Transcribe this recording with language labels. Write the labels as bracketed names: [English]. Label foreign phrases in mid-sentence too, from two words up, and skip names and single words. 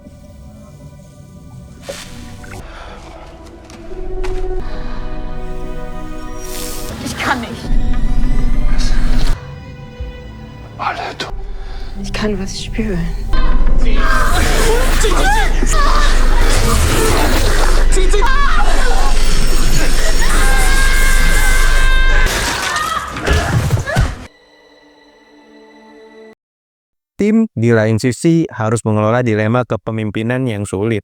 [German] Ich kann nicht. Alle du. Ich kann was spüren. [Indonesian] Tim, di lain sisi, harus mengelola dilema kepemimpinan yang sulit.